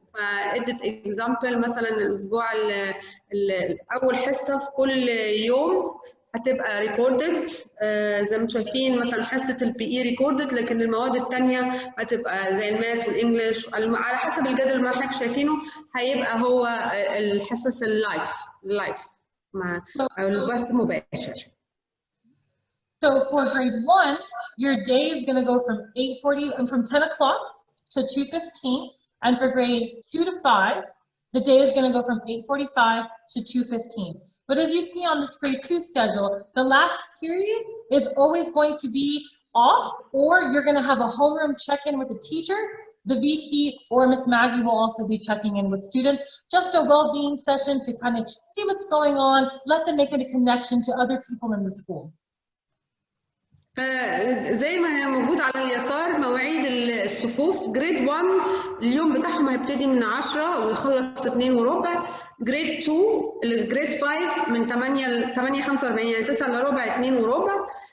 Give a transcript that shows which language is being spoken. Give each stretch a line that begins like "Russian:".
Arabic: فادت اكزامبل مثلا الاسبوع اول حصه في كل يوم هتبقى ريكوردد، زي ما شايفين مثلا حصه البي اي ريكوردد، لكن المواد الثانيه هتبقى زي الماس والانجلش على حسب الجدول اللي حضرتك شايفينه، هيبقى هو الحصص اللايف مع البث مباشر.
English: So for grade 1, your day is going to go from 8:40 and from 10 o'clock to 2:15, and for grade 2 to 5, the day is going to go from 8:45 to 2:15. But as you see on this grade 2 schedule, the last period is always going to be off, or you're going to have a homeroom check-in with the teacher. The VP or Miss Maggie will also be checking in with students, just a well-being session to kind of see what's going on, let them make a connection to other people in the school.
Arabic: فزي ما هي موجود على اليسار مواعيد الصفوف. جريد 1 اليوم بتاعهم هيبتدي من 10 ويخلص 2:15. جريد 2 الجريد 5 من 8 ل 8:45 يعني 9 إلا ربع 2:15.